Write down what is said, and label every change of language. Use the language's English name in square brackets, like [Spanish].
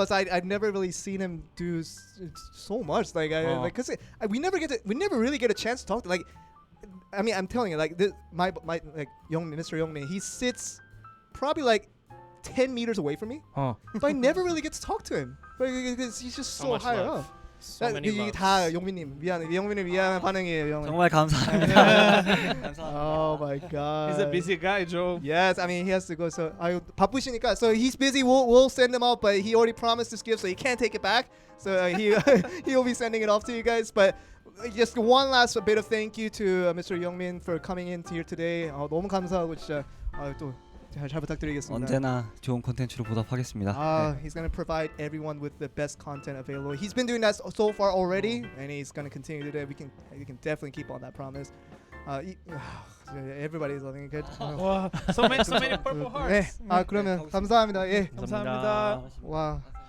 [English] I've never really seen him do so much. Like, because we never really get a chance to talk to. Like, I mean, I'm telling you, like this, my like Mr. Youngmin, he sits probably like 10 meters away from me, but I never really get to talk to him because he's just so much high love. up. So many [Korean] 이게 [English] loves. [Korean] 다 용민님 미안한 반응이에요. 형. 정말 감사합니다. [English] Oh my god. He's a busy guy, Joe. Yes, I mean he has to go. So [Korean] 바쁘시니까. [English] So he's busy. We'll send him out, but he already promised this gift, so he can't take it back. So he will be sending it off to you guys. But just one last bit of thank you to Mr. Youngmin for coming in here today. [Korean] 너무 감사하고 진짜 또 잘 부탁드리겠습니다. 언제나 좋은 콘텐츠로 보답하겠습니다. [English] He's gonna provide everyone with the best content available. He's been doing that so far already, and he's gonna continue to do that. We can definitely keep on that promise. Everybody's loving it. Good. Wow, so many purple hearts. [Korean] 네. 그러면 감사합니다. 예. 감사합니다. [English] Wow.